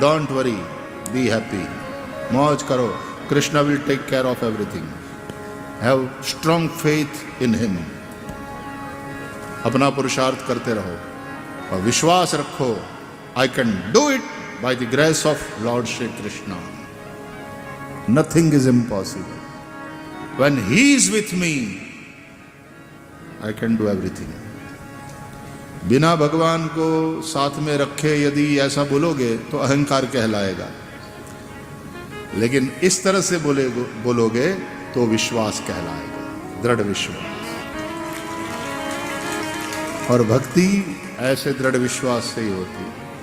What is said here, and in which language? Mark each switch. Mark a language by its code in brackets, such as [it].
[en] don't worry, be happy, [hi] मौज करो। [en] Krishna will take care of everything. Have strong faith in him. [hi] अपना पुरुषार्थ करते रहो और विश्वास रखो, [en] I can do it by the grace of Lord Shri Krishna. Nothing is impossible. when he is with me, I can do everything. [hi] बिना भगवान को साथ में रखे यदि ऐसा बोलोगे तो अहंकार कहलाएगा, लेकिन इस तरह से बोलोगे तो विश्वास कहलाएगा, दृढ़ विश्वास। और भक्ति ऐसे दृढ़ विश्वास से ही होती है।